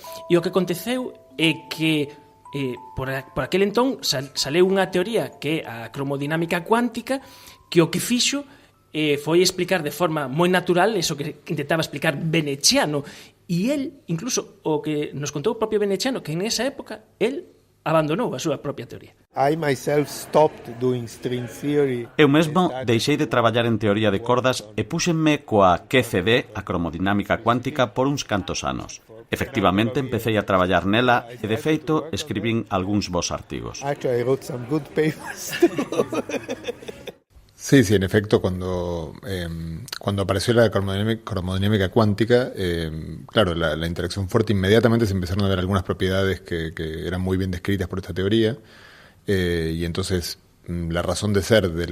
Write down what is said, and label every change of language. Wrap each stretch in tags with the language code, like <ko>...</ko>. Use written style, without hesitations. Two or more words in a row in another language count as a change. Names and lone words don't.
<gl>E o que aconteceu é que por aquel entón saleu unha teoría que é a cromodinámica cuántica, que o que fixo foi explicar de forma moi natural eso que intentaba explicar Veneziano, e el, incluso o que nos contou o propio Veneziano, que en esa época el abandonou a súa propia teoría.</gl> <en>I myself stopped doing string theory.</en> <gl>Eu mesmo deixei de traballar en teoría de cordas e púxenme coa QCD, a cromodinámica cuántica, por uns cantos anos. Efectivamente, empecé a traballar nela e, de feito, escribín algúns bons artigos.</gl> <en>Actually, I wrote some good papers.</en> <es>Sí, en efecto, cuando apareció la cromodinámica cuántica, claro, la interacción fuerte, inmediatamente se empezaron a ver algunas propiedades que eran muy bien descritas por esta teoría, y entonces la razón de ser</es>